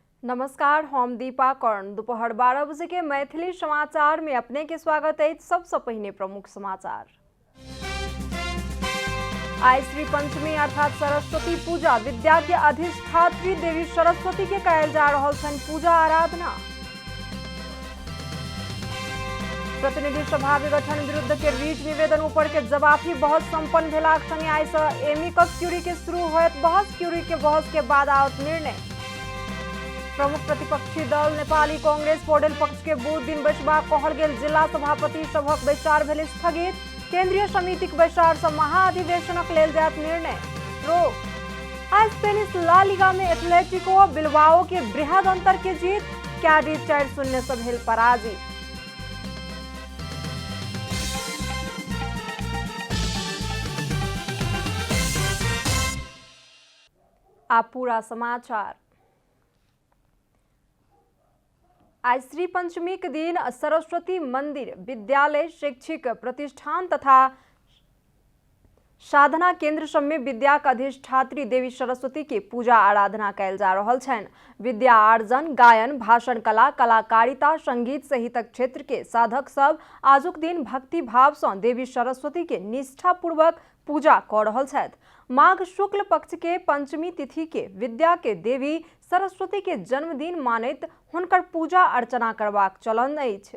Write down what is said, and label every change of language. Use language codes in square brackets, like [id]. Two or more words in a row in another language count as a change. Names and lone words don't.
[mai] नमस्कार, हम दीपा कर्ण। दोपहर 12 बजे के मैथिली समाचार में अपने के स्वागत है। सबसे पहले प्रमुख समाचार। आज श्री पंचमी अर्थात सरस्वती पूजा, विद्या के अधिष्ठात्री देवी सरस्वती के कयल जा रहल छन पूजा आराधना। प्रतिनिधि सभा विघटन विरुद्ध के रीट निवेदन ऊपर के जवाबी बहस संपन्न भेलाक संगे आइ सँ एमिकस क्यूरी के शुरू होयत बहस। क्यूरी के बहस के बाद आवत निर्णय। प्रमुख प्रतिपक्षी दल नेपाली कांग्रेस पौडेल पक्ष के बुध दिन बैसबाक कहल गेल। जिला सभापति सभक बैसार भेल स्थगित। केंद्रीय समितिक बैसार सँ महाधिवेशनक लेल जायत निर्णय। आज स्पेनिश ला लीगा में एथलेटिको बिलबाओ के बृहद अंतर के जीत। कैडिज 4-0 से भेल पराजित। आप पूरा समाचार। आज श्री पंचमी के दिन सरस्वती मंदिर, विद्यालय, शैक्षिक प्रतिष्ठान तथा साधना केंद्र सब में विद्या के अधिष्ठात्री देवी सरस्वती के पूजा आराधना कयल जा रहल छन। विद्या आर्जन, गायन, भाषण कला, कलाकारिता, संगीत सहितक क्षेत्र के साधक सब आजुक दिन भक्ति भाव से देवी सरस्वती के निष्ठा पूर्वक पूजा कर रहल छथि। माघ शुक्ल पक्ष के पंचमी तिथि के विद्या के देवी सरस्वती के जन्मदिन मानैत हुनकर पूजा अर्चना करबाक चलन अछि।